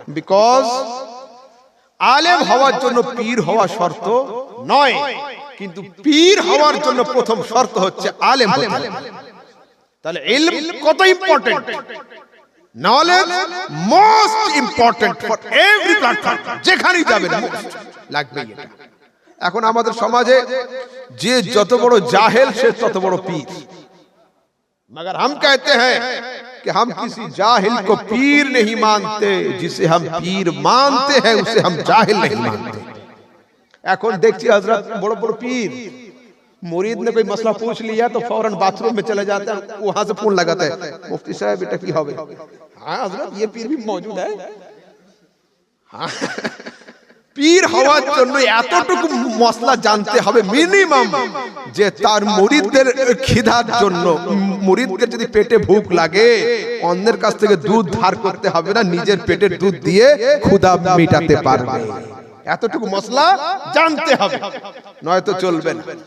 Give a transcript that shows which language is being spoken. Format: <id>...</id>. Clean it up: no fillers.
<bn>Because আলেম হওয়ার জন্য পীর হওয়া শর্ত নয়, কিন্তু পীর হওয়ার জন্য প্রথম শর্ত হচ্ছে আলেম হতে হবে। তাহলে ইলম কত important,</bn> <en>knowledge most important for every platform,</en> <bn>যেখানেই যাবেন লাগবে এটা। এখন আমাদের সমাজে যে যত বড় জাহেল সে তত বড় পীর,</bn> <hi>मगर हम कहते हैं कि हम किसी जाहिल को पीर नहीं मानते, जिसे हम पीर मानते हैं उसे हम जाहिल नहीं मानते।</hi> <bn>এখন দেখছি</bn> <hi>हजरत बड़ो बड़ो पीर, मुरीद ने कोई मसला पूछ लिया तो फौरन बाथरूम में चले जाते हैं, वहां से फोन लगाते हैं, मुफ्ती साहब बेटा की होवे। हाँ हजरत, ये पीर भी मौजूद है।</hi> <bn>हाँ, পীর হওয়ার জন্য এতটুকু মশলা জানতে হবে মিনিমাম, যে তার মুরিদদের খিদার জন্য, মুরিদকে যদি পেটে ভুক লাগে অন্যের কাছ থেকে দুধ ধার করতে হবে না, নিজের পেটের দুধ দিয়ে ক্ষুধা মেটাতে পারবে, এতটুকু মশলা জানতে হবে, নয়তো চলবে না।</bn>